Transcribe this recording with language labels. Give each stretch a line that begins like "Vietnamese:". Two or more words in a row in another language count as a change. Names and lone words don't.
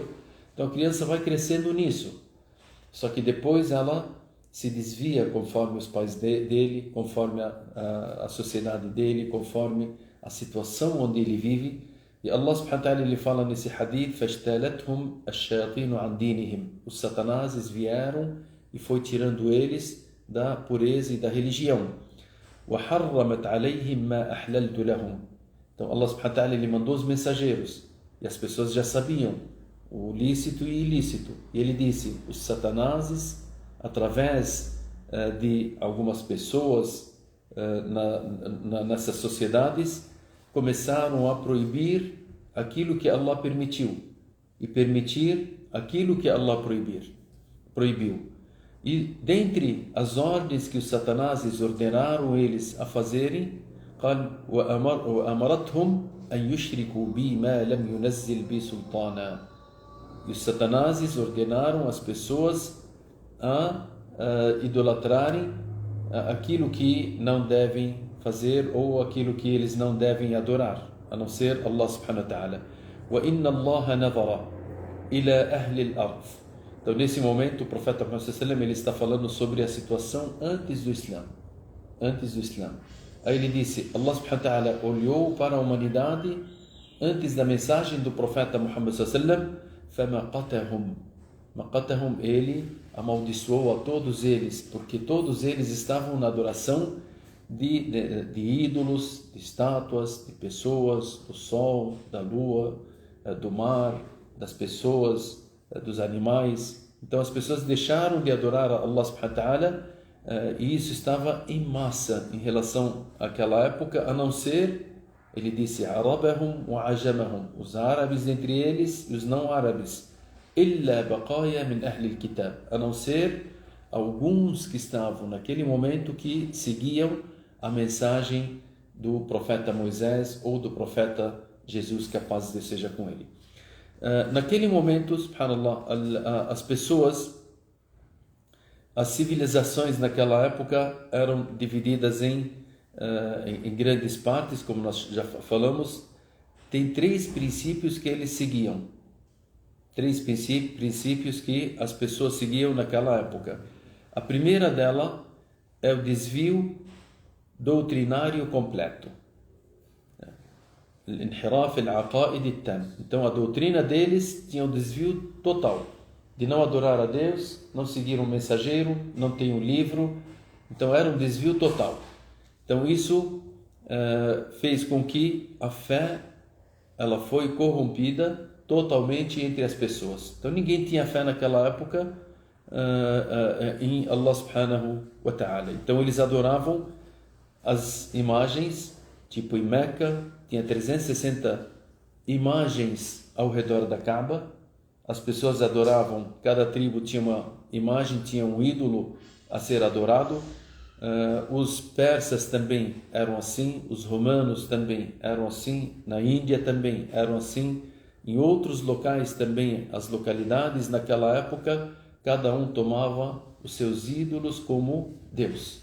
Portuguese: Então a criança vai crescendo nisso. Só que depois ela se desvia conforme os pais dele, conforme a sociedade dele, conforme a situação onde ele vive. E
Arabic: الله سبحانه وتعالى,
Portuguese: ele fala nesse hadith,
Arabic: فَاشْتَالَتْهُمْ الشَّيَاطِينُ عَنْ دِينِهِمْ.
Portuguese: Os satanazes vieram e foi tirando eles da pureza e da religião.
Arabic: وَحَرَّمَتْ عَلَيْهِمْ مَا أَحْلَلْتُ لَهُمْ.
Portuguese: Então
Arabic: الله سبحانه وتعالى,
Portuguese: ele mandou os mensageiros e as pessoas já sabiam o lícito e ilícito. E ele disse, os satanazes, através de algumas pessoas nessas sociedades, começaram a proibir aquilo que Allah permitiu e permitir aquilo que Allah proibiu. E dentre as ordens que os satanazes ordenaram eles a fazerem,
Arabic: قال وأمرتهم أن يشركوا بي ما لم ينزل بي سلطانا.
Portuguese: E os satanazes ordenaram as pessoas a idolatrarem aquilo que não devem fazer ou aquilo que eles não devem adorar, a não ser
Arabic: الله سبحانه وتعالى. وَإِنَّ اللَّهَ نَظَرَ إِلَى أَهْلِ الْأَرْضِ.
Portuguese: Então nesse momento o profeta Muhammad
Arabic: صلى الله عليه وسلم,
Portuguese: ele está falando sobre a situação antes do Islã. Aí ele disse,
Arabic: الله سبحانه وتعالى
Portuguese: olhou para a humanidade antes da mensagem do profeta Muhammad
Arabic: صلى الله عليه وسلم,
Portuguese: فَمَقَتَهُمْ, ele amaldiçoou a todos eles, porque todos eles estavam na adoração de ídolos, de estátuas, de pessoas, do sol, da lua, do mar, das pessoas, dos animais. Então as pessoas deixaram de adorar a
Arabic: الله سبحانه وتعالى,
Portuguese: e isso estava em massa em relação àquela época, a não ser, ele disse,
Arabic: عربهم وعجمهم,
Portuguese: os árabes entre eles e os não árabes,
Arabic: إلا بقايا من أهل الكتاب,
Portuguese: a não ser alguns que estavam naquele momento que seguiam a mensagem do profeta Moisés ou do profeta Jesus, que a paz de Deus seja com ele. Naquele momento, subhanallah, as pessoas, as civilizações naquela época eram divididas em grandes partes, como nós já falamos. Tem 3 princípios que eles seguiam. 3 princípios que as pessoas seguiam naquela época. A primeira dela é o desvio doutrinário completo.
Arabic: الانحراف العقائدي التام.
Portuguese: Então a doutrina deles tinha um desvio total, de não adorar a Deus, não seguir um mensageiro, não ter um livro. Então era um desvio total. Então isso fez com que a fé ela foi corrompida totalmente entre as pessoas. Então ninguém tinha fé naquela época em
Arabic: الله سبحانه وتعالى.
Portuguese: Então eles adoravam as imagens, tipo em Meca, tinha 360 imagens ao redor da Kaaba. As pessoas adoravam, cada tribo tinha uma imagem, tinha um ídolo a ser adorado. Os persas também eram assim, os romanos também eram assim, na Índia também eram assim, em outros locais também, as localidades naquela época, cada um tomava os seus ídolos como Deus.